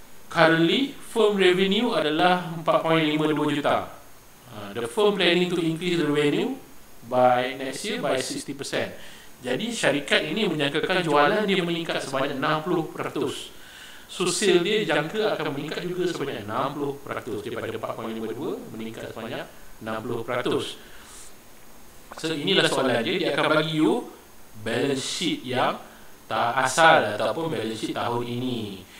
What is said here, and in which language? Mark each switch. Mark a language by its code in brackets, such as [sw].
[en] Currently firm revenue [ms] adalah 4.52 juta. [en] The firm planning to increase the revenue by next year by 60%. [ms] Jadi syarikat ini menjangkakan jualan dia meningkat sebanyak 60%. So sale dia jangka akan meningkat juga sebanyak 60%. Daripada 4.52 meningkat sebanyak 60%. So inilah soalan dia akan bagi you balance sheet yang tak asal ataupun balance sheet tahun ini.